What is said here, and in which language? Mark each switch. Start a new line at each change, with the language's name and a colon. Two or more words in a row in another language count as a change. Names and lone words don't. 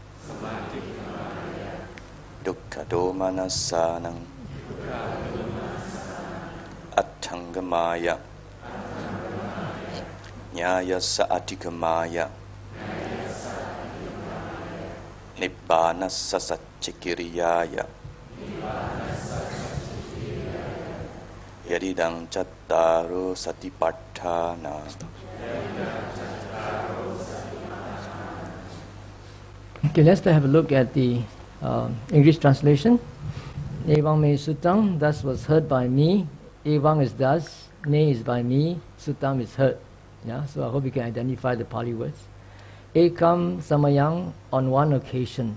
Pali: Dukkha domanassanang Atthangamaya Nyayasa adhigamaya Nibbanassa satchikiriyaya Yadidang chattaro Satipaṭṭhāna.
English: Okay, let's have a look at the English translation.
Pali: Evang me sutang,
English: thus was heard by me. Evang is thus, me is by me, sutam is heard. Yeah, so I hope you can identify the Pali words.
Pali: Ekam samayang,
English: on one occasion.